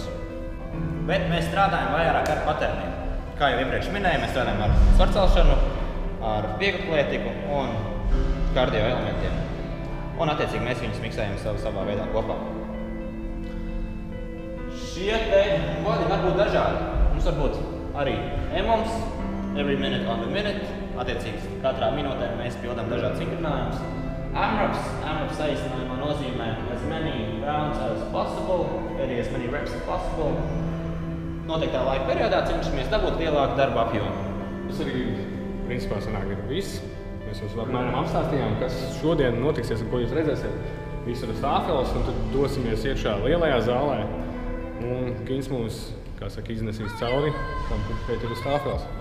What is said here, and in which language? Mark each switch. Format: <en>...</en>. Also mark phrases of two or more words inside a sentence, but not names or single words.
<lv>Bet mēs strādājam vairāk ar paterniem. Kā jau iepriekš minēju, mēs strādājam ar svarcelšanu, ar vieglatlētiku un kardio elementiem. Un attiecīgi mēs viņus miksējam savā veidā kopā. Šie te kodi var būt dažādi. Mums var būt arī EMOMs,</lv> <en>every minute on the minute.</en> <lv>Attiecīgi katrā minūtē mēs pildām dažādas vingrinājumus. AMRAP saīsinājumā nozīmē</lv> <en>as many rounds as possible,</en> <lv>arī</lv> <en>as many reps as possible.</en> <lv>Noteiktā laika periodā cenšamies dabūt lielāku darba apjomu. Tas arī, principā, sanāk ir viss. Mēs jums apmēram apstāstījām, kas šodien notiksies un ko jūs redzēsiet. Visur stāfeles, un tad dosimies iekšā lielajā zālē. Un Kins mūs, kā saka, iznesīs cauri, tam, kur šeit ir stāfeles.</lv>